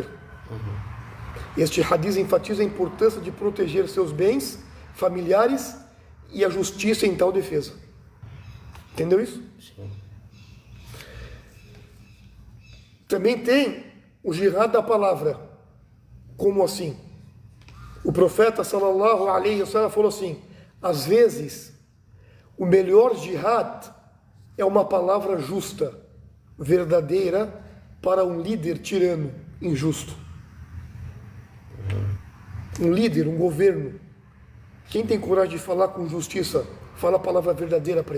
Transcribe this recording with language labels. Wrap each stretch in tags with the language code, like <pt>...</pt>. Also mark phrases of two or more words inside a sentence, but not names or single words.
<pt>Este hadith enfatiza a importância de proteger seus bens familiares e a justiça em tal defesa. Entendeu isso? Sim. Também tem o jihad da palavra. Como assim? O profeta</pt> <ar>صلى الله عليه وسلم</ar> <pt>falou assim: às vezes o melhor jihad é uma palavra justa, verdadeira, para um líder tirano, injusto. Um líder, um governo. Quem tem coragem de falar com justiça, fala a palavra verdadeira para ele.</pt>